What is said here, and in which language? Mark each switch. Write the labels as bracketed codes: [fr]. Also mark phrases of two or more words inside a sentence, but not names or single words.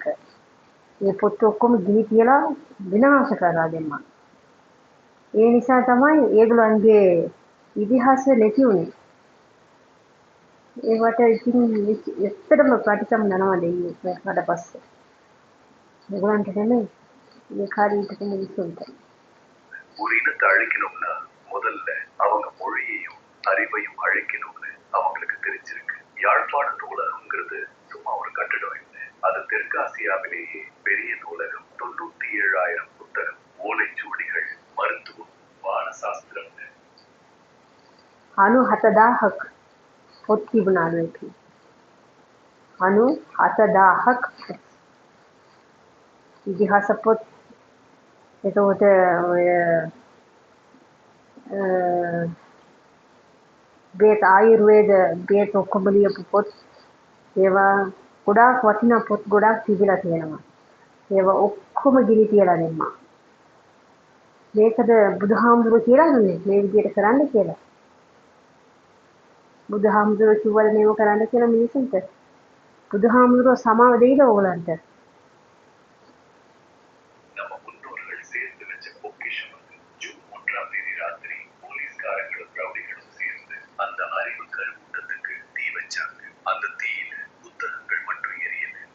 [si] මේ පොත් ඔක්කොම ගිනි තියලා විනාශ කරලා දැම්මා. ඒ නිසා තමයි ඒගොල්ලන්ගේ ඉතිහාසය නැති වුනේ. ඒවට ඉතින් ඇත්තටම ප්‍රතිසම් යනවා දෙන්නේ ඊට පස්සේ. ඒගොල්ලන්ට නෙමෙයි මේ කාලේ හිටපු මිනිස්සුන්ට. [ta] ஒரு இனத்தை அழிக்கணும்னா முதல்ல அவங்க மொழியையும் அறிவையும் அழிக்கணும்னு அவங்களுக்கு தெரிஞ்சிருக்கு. யாழ்ப்பாண நூலகம்ங்கிறது சும்மா ஒரு கட்டிடம் இல்லை. அது தெற்காசியாவிலேயே பெரிய நூலகம். 97,000 புத்தகம், ஓலைச்சுவடிகள், மருத்துவம், வானசாஸ்திரம். [si] 97,000ක් පොත් තිබුණාලු ඒකේ. 97,000ක් ඉතිහාස පොත්. එතකොට ඔය බේත් ආයුර්වේද බේත් ඔක්කොම ලියපු පොත් ඒවා ගොඩාක් වටිනා පොත් ගොඩාක් තිබිලා තියෙනවා. ඒවා ඔක්කොම ගිනි තියලා දැම්මා. මේකද බුදුහාමුදුරුවෝ කියලා දුන්නේ මේ විදිහට කරන්න කියලා. බුදුහාමුදුරුවෝ කිව්වද මේව කරන්න කියලා මිනිසුන්ට? බුදුහාමුදුරුවෝ සමාව දෙයිද ඕගලන්ට? [ta] நம்ம முன்னோர்கள் சேர்த்து வச்ச பொக்கிஷம் அது. ஜூன் 1ஆம் தேதி ராத்திரி போலீஸ்காரங்களும் ரவுடிகளும் சேர்ந்து அந்த அறிவு கருவூட்டத்துக்கு தீ வச்சாங்க. அந்த தீயில புத்தகங்கள் மட்டும் எரியல.